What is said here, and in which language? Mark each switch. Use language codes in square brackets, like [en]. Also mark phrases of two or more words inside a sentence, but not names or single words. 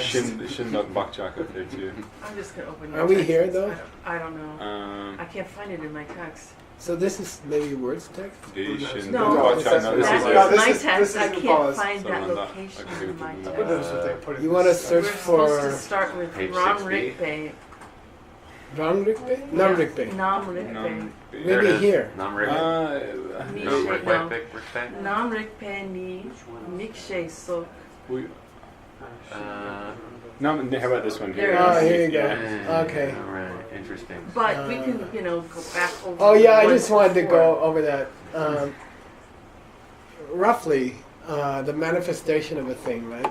[en] Shindok Bakchak up there too. I'm just gonna open. Are your we text. here, though? I don't know. I Um, can't find it in my text. So this is maybe Word's text. the Shindok No, Bakchak. No, this that is is No, a. this my is- text. this I is the can't pause. find that Sorry, location okay, in my okay. But text. that's what they put in You the want to system. search We're supposed to for start with Page Ram 6B. Rikpe. Rang Rikpe? Nam Rikpe. Nam Rikpe. Nam- There Maybe it is. here. Nam Rick. Ni- Nam Rick. no. Rick. Nam Rikpe ni Mikshe So. we, Uh, no, how about this one There here? it Oh, is. here you go. yeah, Okay. All right. Interesting. But we can, go back over. Oh yeah, I one just wanted to before. go over that. Roughly, the manifestation of a thing, right?